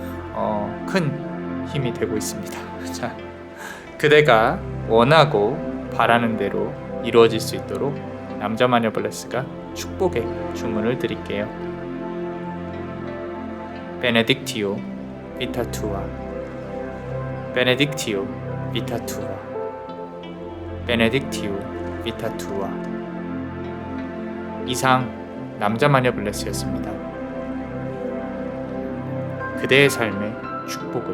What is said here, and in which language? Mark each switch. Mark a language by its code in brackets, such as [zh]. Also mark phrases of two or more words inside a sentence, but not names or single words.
[ko] 큰 힘이 되고 있습니다. 자, 그대가 원하고 바라는 대로 이루어질 수 있도록 남자마녀 블레스가 축복의 주문을 드릴게요. [la] 베네딕티오 vita tua. Benedictio vita tua. Benedictio vita tua. [ko] 이상 남자 마녀 블레스였습니다. 그대의 삶의 축복을.